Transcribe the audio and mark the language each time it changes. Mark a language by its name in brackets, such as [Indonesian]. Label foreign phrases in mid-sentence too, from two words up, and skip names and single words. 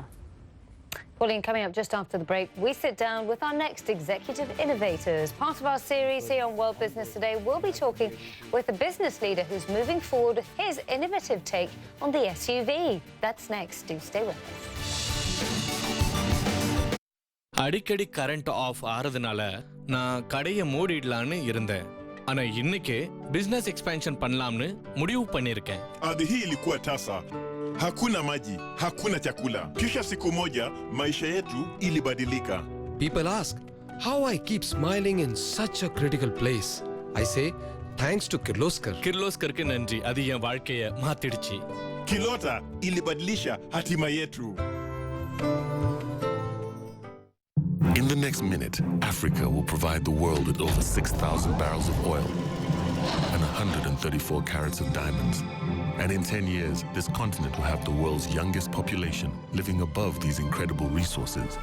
[English] Pauline, coming up just after the break, we sit down with our next executive innovators. Part of our series here on World Business Today, we'll be talking with a business leader who's moving forward with his innovative take on the SUV. That's next. Do stay with us. [Tamil] அடிக்கடி [English] current off [Tamil] ஆறதுனால நான் கடையை மூடிடலான்னு இருந்தேன். ஆனா இன்னைக்கு [English] business expansion [Tamil] பண்ணலாம்னு முடிவு பண்ணிருக்கேன். [Swahili] Hii ilikuwa tasa. Hakuna maji, hakuna chakula. Kisha siku moja maisha yetu ilibadilika. [English] People ask how I keep smiling in such a critical place. I say thanks to Kirloskar. [Tamil] Kirloskarக்கு நன்றி. அது என் வாழ்க்கையை மாத்திடுச்சு. [Swahili] Kilota ilibadilisha hatima yetu. [English] In the next minute, Africa will provide the world with over 6,000 barrels of oil and 134 carats of diamonds. And in 10 years, this continent will have the world's youngest population living above these incredible resources.